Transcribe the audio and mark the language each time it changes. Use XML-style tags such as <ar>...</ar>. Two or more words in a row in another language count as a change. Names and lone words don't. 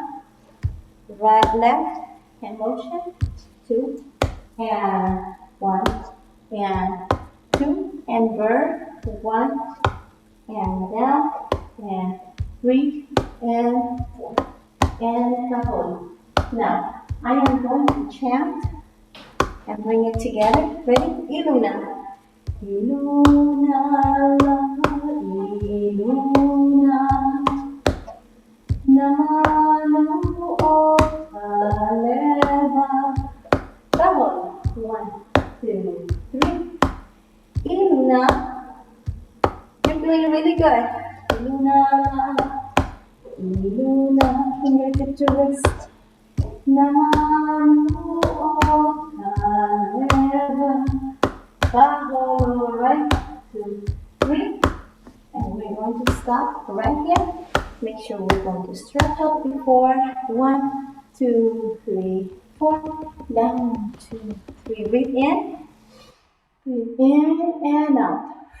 <en>Right, left, hand motion, 2, and 1, and 2, and bird, 1, and down, and 3, and 4, and kaholo. Now, I am going to chant and bring it together. Ready?</en> <haw>Iluna. Iluna, iluna, nanu o aleva.</haw> <en>Kaholo. 1, 2, 3.</en> <haw>Iluna.</haw> <en>You're doing really good.</en> <haw>Iluna, iluna,</haw> <en>fingertip to wrist.</en> <haw>Nanu o aleva.</haw> <en>Kaholo, right, 2, 3. And we're going to stop right here. Make sure we're going to stretch out before. 1, 2, 3, 4. Down, 2, 3. Breathe in and out.</en>